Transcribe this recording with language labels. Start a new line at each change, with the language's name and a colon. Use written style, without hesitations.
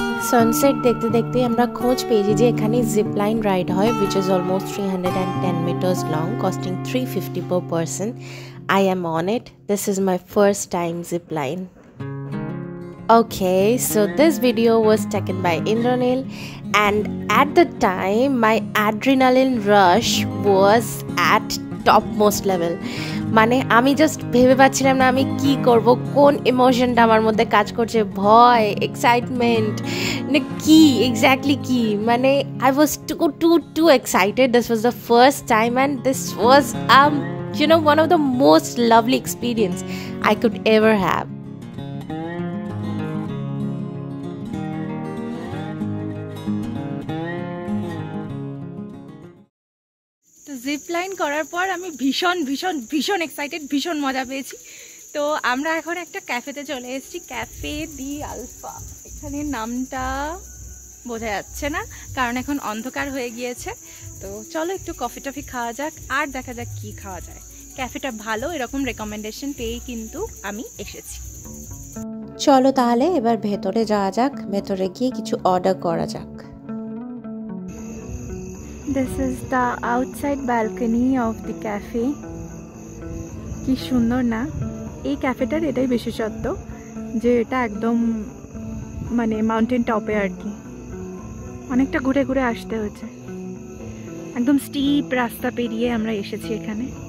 Bangla: Sunset দেখতে দেখতে আমরা খোঁজ পেয়েছি যে এখানে জিপলাইন রাইড হয়,
English: which is almost 310 meters long, costing 350 per person. I am on it. This is my first time zipline. Okay, so this video was taken by Indranil, and at the time my adrenaline rush was at topmost level.
Bangla: মানে আমি just ভেবে পাচ্ছিলাম না আমি কি করব, কোন ইমোশনটা আমার মধ্যে কাজ করছে, ভয়, এক্সাইটমেন্ট না কি এক্স্যাক্টলি কি।
English: মানে I was too excited. This was the first time and this was one of the most lovely experience I could ever have.
Bangla: তো জিপ লাইন করার পর আমি ভীষণ ভীষণ ভীষণ এক্সাইটেড, ভীষণ মজা পেয়েছি। তো আমরা এখন একটা ক্যাফেতে চলে এসেছি, ক্যাফে দি আলফা। এখানে নামটা বোঝা যাচ্ছে না কারণ এখন অন্ধকার হয়ে গিয়েছে। তো চলো একটু কফি টফি খাওয়া যাক, আর দেখা যাক কি খাওয়া যায়। ক্যাফেটা ভালো, এরকম রেকমেন্ডেশন পেয়েই কিন্তু আমি এসেছি। চলো তাহলে এবার ভেতরে যাওয়া যাক, ভেতরে গিয়ে কিছু অর্ডার করা যাক।
English: This is the outside balcony of the cafe.
Bangla: কি সুন্দর না এই ক্যাফেটার, এটাই বিশেষত্ব যে এটা একদম মানে মাউন্টেন টপে আর কি। অনেকটা ঘুরে ঘুরে আসতে হচ্ছে, একদম স্টিপ রাস্তা পেরিয়ে আমরা এসেছি এখানে।